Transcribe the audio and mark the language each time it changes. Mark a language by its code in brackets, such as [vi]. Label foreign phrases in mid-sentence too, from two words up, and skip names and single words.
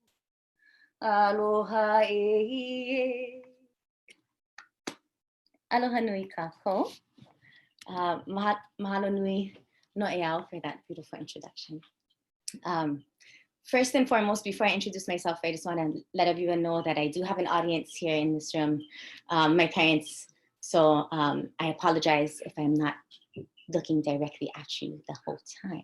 [haw] Aloha e. Aloha nui kako. Mahalo nui no'eau [en] for that beautiful introduction. First and foremost, before I introduce myself, I just want to let everyone know that I do have an audience here in this room, my parents. So I apologize if I'm not looking directly at you the whole time.